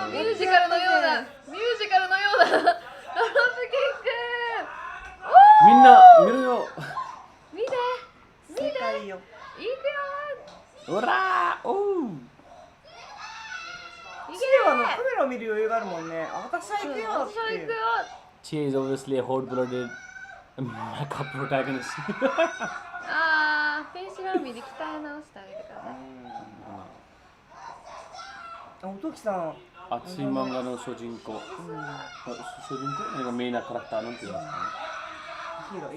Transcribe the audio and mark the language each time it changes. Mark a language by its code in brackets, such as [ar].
[ja] ミュージカルのようなドロップキック。みんな見るよ。見て。正解よ。いくよ。おらー。おう。知恵はカメラを見る余裕があるもんね。あ、私は行くよっていう。 [en] She is obviously a hot-blooded makeup protagonist. [ja] あー、ペンシルアーミーで鍛え直してあげてください。あ、おときさん。熱い漫画の主人公。主人公？なんかメインなキャラクターなんて言うんですかね。